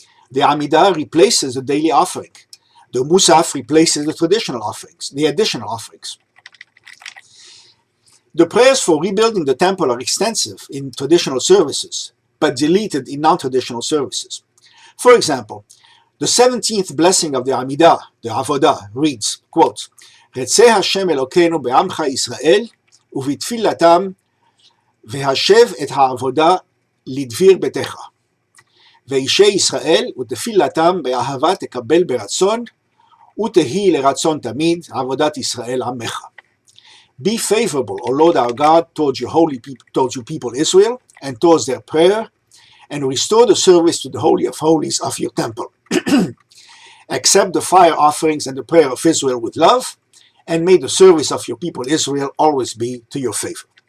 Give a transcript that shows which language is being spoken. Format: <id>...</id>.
<en>The Amidah replaces the daily offering. The Musaf replaces the additional offerings. The prayers for rebuilding the temple are extensive in traditional services, but deleted in non-traditional services. For example, the 17th blessing of the Amidah, the Avodah, reads, quote,</en> <he>רצה השם אלוקינו בעמך ישראל ובתפילתם והשב את העבודה לדביר ביתך. ואישי ישראל ותפילתם באהבה תקבל ברצון ותהי לרצון תמיד עבודת ישראל עמך.</he> <en>Be favorable, O Lord our God, towards your people Israel, and towards their prayer, and restore the service to the Holy of Holies of your temple. Accept the fire offerings and the prayer of Israel with love, and may the service of your people Israel always be to your favor.</en>